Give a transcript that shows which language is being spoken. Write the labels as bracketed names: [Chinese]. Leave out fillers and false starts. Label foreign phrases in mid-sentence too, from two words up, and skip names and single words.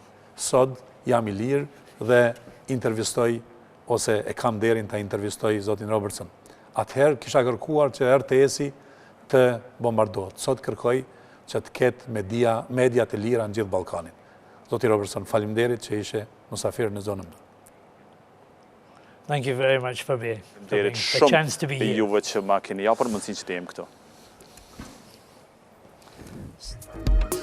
[Albanian] Sot jam I lirë dhe intervistoj ose e kam derin ta intervistoj zotin Robertson. Atëherë kisha kërkuar që RTS-i të bombardohet. Sot kërkoj që të ketë media të lira në gjithë Ballkanin. Zoti Robertson, faleminderit që ishe musafir në zonën. [English] Thank you very much for the chance to be here. [Albanian] Juve që ma keni japur mundësinë që të jem këtu.